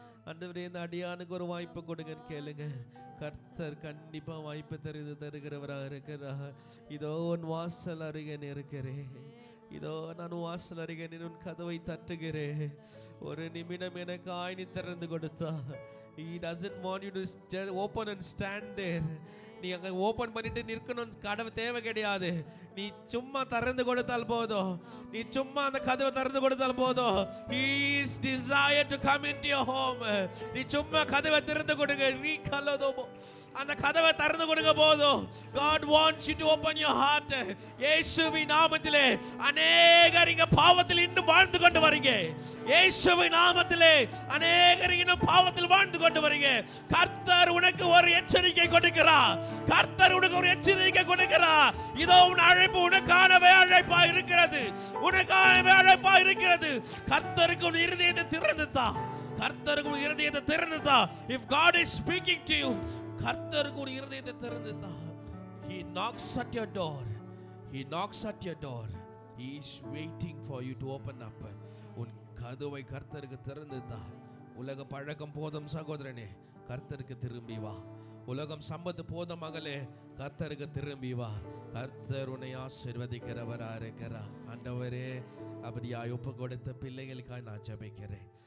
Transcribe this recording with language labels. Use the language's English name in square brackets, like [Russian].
[Tamil] ஆண்டவரே இந்த அடியானுக்கு ஒரு வாய்ப்பை கொடுங்கன்னு கேளுங்க. கர்த்தர் கண்டிப்பா வாய்ப்பு தருகிறவராக இருக்கிறார். இதோ உன் வாசல் அருகே இருக்கிறேன், இதோ நான் வாசல் அருகே உன் கதவை தட்டுகிறேன். ஒரு நிமிடம் எனக்கு ஆய்னி திறந்து கொடுத்தா. [English] He doesn't want you to just open and stand there. [Tamil] நீ அங்க ஓபன் பண்ணிட்டு நிற்கணும் கதவு தேவை கிடையாது. நீ சும்மா திறந்து கொடுத்தால் போதும், நீ சும்மா அந்த கதவை திறந்து கொடுத்தால் போதும். [English] He is desire to come into your home. [Tamil] நீ சும்மா கதவை திறந்து கொடுங்க. நீ கலதோமோ அந்த கதவை திறந்து கொடுங்க போதும். [English] God wants you to open your heart. [Tamil] இயேசுவின் நாமத்திலே அநேகர் இங்க பாவத்தில் இன்னும் வாழ்ந்து கொண்டு வரீங்க. இயேசுவின் நாமத்திலே அநேகர் இன்னும் பாவத்தில் வாழ்ந்து கொண்டு வரீங்க. கர்த்தர் உனக்கு ஒரு எச்சரிக்கை கொடுக்கிறார். கர்த்தர் உனக்கு ஒரு எச்சரிக்கை கொடுக்கிறார். இதோ உன் அழைப்பு உனக்கானவே அழைப்பா இருக்கிறது. உனக்கானவே அழைப்பா இருக்கிறது. கர்த்தருக்கு உன் இருதயத்தை திறந்துதா. கர்த்தருக்கு உன் இருதயத்தை திறந்துதா. [English] If God is speaking to you, [Tamil] கர்த்தருக்கு உன் இருதயத்தை திறந்துதா. [English] He knocks at your door. He knocks at your door. He is waiting for you to open up. [Tamil] உன் கதவை கர்த்தருக்கு திறந்துதா. உலக பழக்கம் போதும் சகோதரனே, கர்த்தருக்கு திரும்பி வா. உலகம் சம்பத்து போதும் மகளே, கர்த்தருக்கு திரும்பி வா. கர்த்தர் உன்னை ஆசீர்வதிக்கிறவரா இருக்கிறார். ஆண்டவரே, அப்படியாய் ஒப்பு கொடுத்த பிள்ளைகளுக்காக நான் ஜெபிக்கிறேன்.